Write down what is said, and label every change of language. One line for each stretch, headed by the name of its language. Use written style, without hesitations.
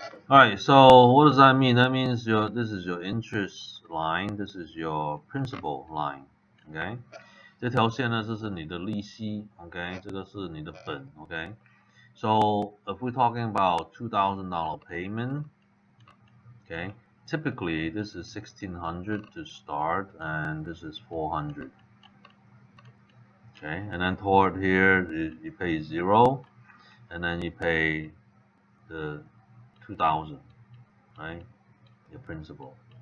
English: Alright, so what does that mean? That means this is your interest line, this is your principal line, okay?
Chinese: 这条线呢，这是你的利息 ，OK， 这个是你的本 ，OK。
English: So if we're talking about $2,000 payment, okay, typically this is $1,600 to start, and this is $400. Okay, and then toward here you pay 0, and then you pay the 2,000, right? Your principal.